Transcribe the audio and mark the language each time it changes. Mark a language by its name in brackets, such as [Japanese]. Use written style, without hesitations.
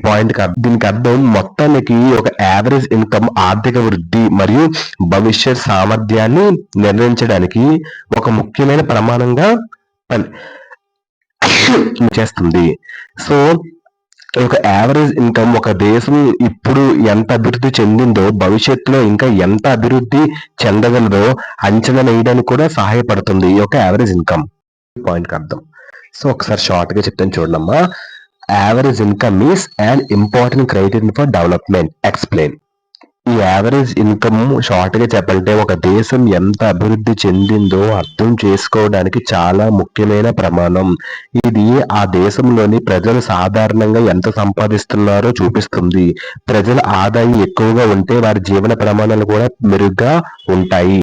[Telugu] Point దీనికి అర్థం మొత్తానికి ఒక యావరేజ్ ఇన్కమ్ ఆర్థిక వృద్ధి మరియు భవిష్యత్ సామర్థ్యాన్ని నిర్ణయించడానికి ఒక ముఖ్యమైన ప్రమాణంగా చేస్తుంది. సో ఒక యావరేజ్ ఇన్కమ్ ఒక దేశం ఇప్పుడు ఎంత అభివృద్ధి చెందిందో భవిష్యత్తులో ఇంకా ఎంత అభివృద్ధి చెందగలదో అంచనా వేయడానికి కూడా సహాయపడుతుంది ఈ యొక్క యావరేజ్ ఇన్కమ్. పాయింట్ అర్థం. సో ఒకసారి షార్ట్ గా చెప్తాను చూడమ్మా. [English] Average income is an important criterion for development. Explain. [Telugu] ఈ యావరేజ్ ఇన్కమ్ షార్ట్ గా చెప్పాలంటే ఒక దేశం ఎంత అభివృద్ధి చెందిందో అర్థం చేసుకోవడానికి చాలా ముఖ్యమైన ప్రమాణం. ఇది ఆ దేశంలోని ప్రజలు సాధారణంగా ఎంత సంపాదిస్తున్నారో చూపిస్తుంది. ప్రజల ఆదాయం ఎక్కువగా ఉంటే వారి జీవన ప్రమాణాలు కూడా మెరుగ్గా ఉంటాయి.